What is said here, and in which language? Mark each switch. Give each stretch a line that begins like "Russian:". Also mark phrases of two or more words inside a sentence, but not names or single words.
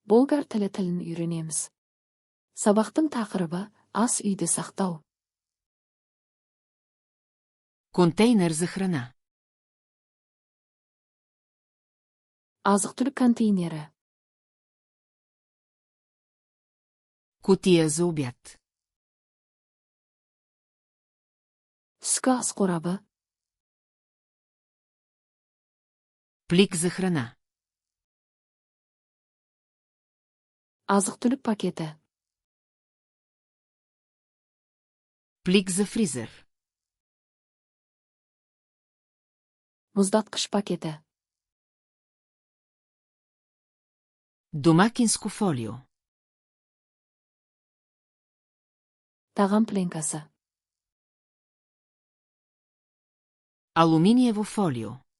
Kazakh: болгар тілін үйренеміз. Сабақтың тақырыбы ас үйде сақтау.
Bulgarian: Контейнер за храна.
Kazakh: Азық-түлік контейнері.
Bulgarian: Кутия за обяд.
Kazakh: Түскі ас қорабы.
Bulgarian: Плик за храна.
Kazakh: Азық-түлік пакеті.
Bulgarian: Плик за фризер.
Kazakh: Мұздатқыш пакеті.
Bulgarian: Домакинско фолио.
Kazakh: Тағам пленкасы.
Bulgarian: Алуминиево фолио.